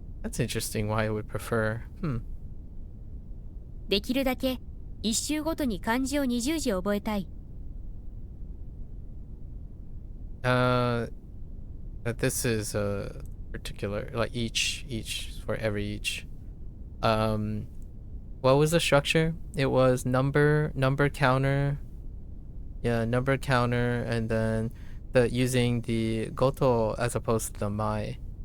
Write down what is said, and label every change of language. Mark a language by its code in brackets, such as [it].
[en] That's interesting why I would prefer. [ja] できるだけ一周ごとに漢字を20字覚えたい。 [en] That this is a particular, like each for every each. What was the structure? It was number counter. Yeah, number counter, and then using the goto as opposed to the mai.